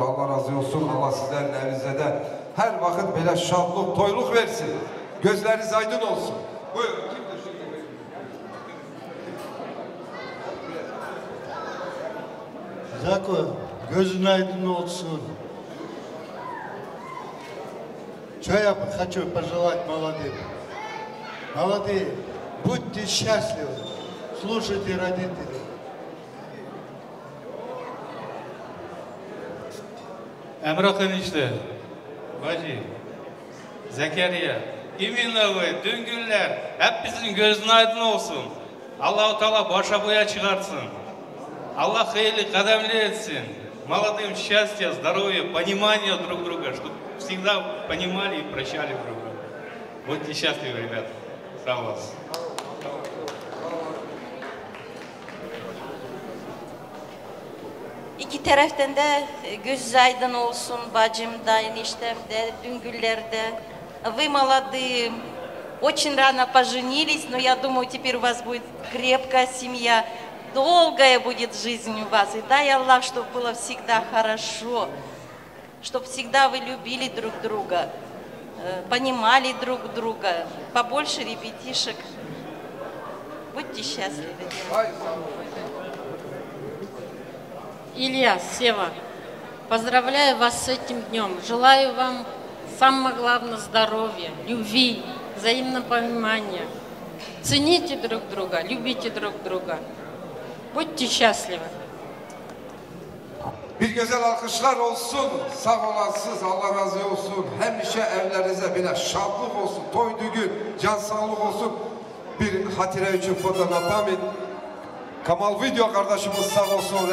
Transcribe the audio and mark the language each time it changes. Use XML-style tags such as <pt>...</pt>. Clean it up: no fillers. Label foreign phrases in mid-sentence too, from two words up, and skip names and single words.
<tr>Allah razı olsun. Allah sizlerin evinizde de her vakit böyle şadlık, toyluk versin. Gözleriniz aydın olsun. Buyurun. Zako, gözün aydın olsun.</tr> <ru>Что я хочу пожелать молодым? Молодые, будьте счастливы, слушайте родителей.</ru> <tr>Emrah enişte, bacı, Zekeriya, imminle ve düngüller hepimizin gözün aydın olsun. Allah-u Teala başa boya çıkartsın. Allah hayırlı kademli etsin.</tr> <ru>Молодым счастья, здоровья, понимания друг друга, чтобы всегда понимали и прощали друг друга. Будьте счастливы, ребята. Сам вас.</ru> <tr>İki taraftan da göz aydın olsun bacım da, eniştem de, düngüller de.</tr> <ru>Вы молодые, очень рано поженились, но я думаю, теперь у вас будет крепкая семья. Долгая будет жизнь у вас. И дай Аллах, чтобы было всегда хорошо, чтобы всегда вы любили друг друга, понимали друг друга, побольше ребятишек. Будьте счастливы. Илья, Сева, поздравляю вас с этим днем. Желаю вам самое главное здоровья, любви, взаимного понимания. Цените друг друга, любите друг друга. Будьте счастливы.</ru> <tr>Bir güzel alkışlar olsun. Sağ olasınız, Allah razı olsun. Hemşe evlerinize bile şadlık olsun. Toy düğün, can sağlık olsun. Bir hatire için fotoğraf Kamal Video kardeşimiz sağ olsun.</tr>